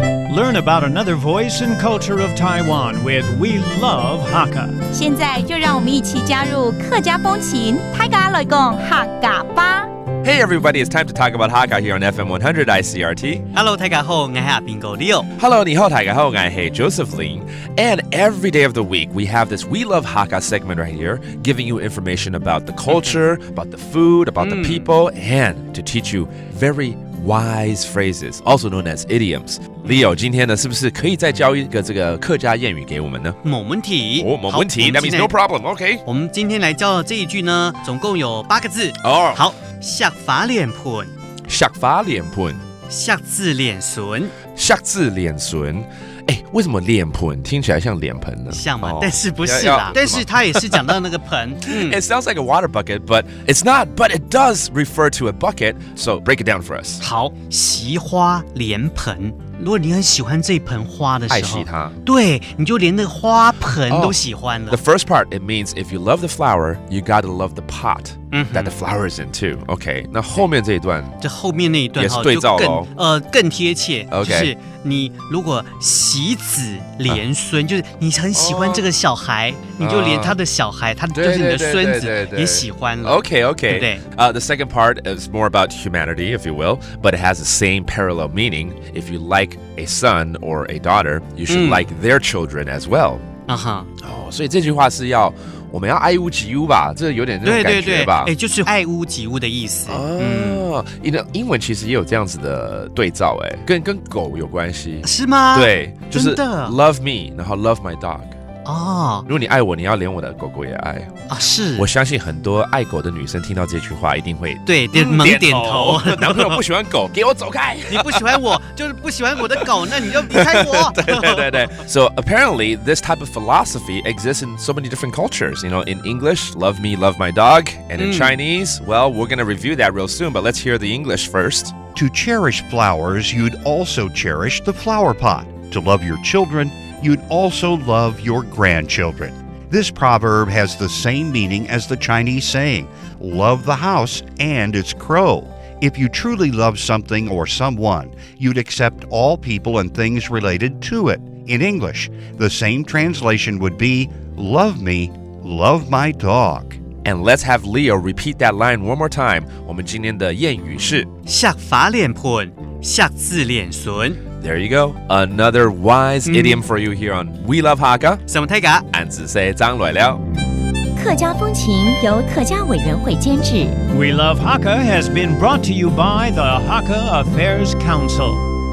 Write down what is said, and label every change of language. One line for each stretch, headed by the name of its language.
English: learn about another voice and culture of Taiwan with We Love Hakka.
Chinese: 现在就让我们一起加入客家风情，大家来讲客家吧。
English: Hey everybody, it's time to talk about Hakka here on FM 100 Icrt.
Chinese: Hello， 大家好，我是bingo Leo。 Hello, 你好，大家好，我是 Josephine.
English: And every day of the week, we have this We Love Hakka segment right here, giving you information about the culture, about the food, about the people, and to teach you very wise phrases, also known as idioms.
Chinese: Leo, 今天呢，是不是可以再教一个这个客家谚语给我们呢？没问题。没问题。
English: That means no problem. Okay.
Chinese: 我们今天来教的这一句呢，总共有8个字。好，石花脸盆。石花脸盆。石字脸唇。石字脸唇。为什么脸盆听起来像脸盆呢？像吗？但是不是啦，但是它也是讲到那个盆。
English: It sounds like a water bucket, but it's not. But it does refer to a bucket. So break it down for us.
Chinese: 好，惜花莲盆。如果你很喜欢这一盆花的时候，爱惜它，对，你就连那个花盆都喜欢了。
English: The first part, it means if you love the flower, you gotta love the pot that the flower is in too.
Chinese: OK, 那后面这一段，这后面那一段也是对照咯，更贴切。 OK，就是你如果喜子连孙，就是你很喜欢这个小孩，你就连他的小孩，他就是你的孙子也喜欢了。 OK，对不对
English: ？The second part is more about humanity, if you will, but it has the same parallel meaning. If you like a son or a daughter, you should like their children as well.
Chinese: 所以这句话是我们要爱屋及乌吧，这有点那种感觉吧？对，就是爱屋及乌的意思。英文其实也有这样子的对照，跟狗有关系，是吗？对，就是
English: love me， 然后 love my dog。
Chinese: 如果你爱我，你要连我的狗狗也爱啊！是，我相信很多爱狗的女生听到这句话一定会猛点头。男朋友不喜欢狗，给我走开！你不喜欢我，就是不喜欢我的狗，那你就离开我。对。
English: So apparently, this type of philosophy exists in so many different cultures. You know, in English, love me, love my dog, and in Chinese, well, we're going to review that real soon. But let's hear the English first. To cherish flowers, you'd also cherish the flower pot. To love your children, you'd also love your grandchildren. This proverb has the same meaning as the Chinese saying, love the house and its crow. If you truly love something or someone, you'd accept all people and things related to it. In English, the same translation would be, love me, love my dog. And let's have Leo repeat that line one more time.
Chinese: 我们今天的谚语是石花脸盆，石字脸唇。
English: There you go. Another wise idiom for you here on We Love Hakka.
Chinese: 什么大家？俺只say 张来了。客家风情由客家委员会监制。
English: We Love Hakka has been brought to you by the Hakka Affairs Council.